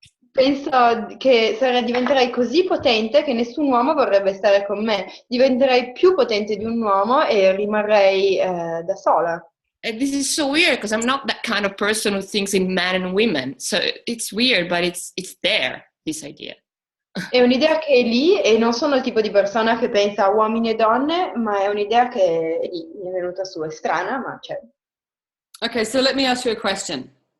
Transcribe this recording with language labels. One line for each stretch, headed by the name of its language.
Italian: penso che diventerai così potente che nessun uomo vorrebbe stare con me. Diventerai più potente di un uomo e rimarrei da sola.
English: And this is so weird because I'm not that kind of person who thinks in men and women. So it's weird, but it's there, this idea.
Italian: È un'idea che è lì e non sono il tipo di persona che pensa a uomini e donne, ma è un'idea che è lì, mi è venuta su, è strana, ma c'è.
English: Okay, so let me ask you a question.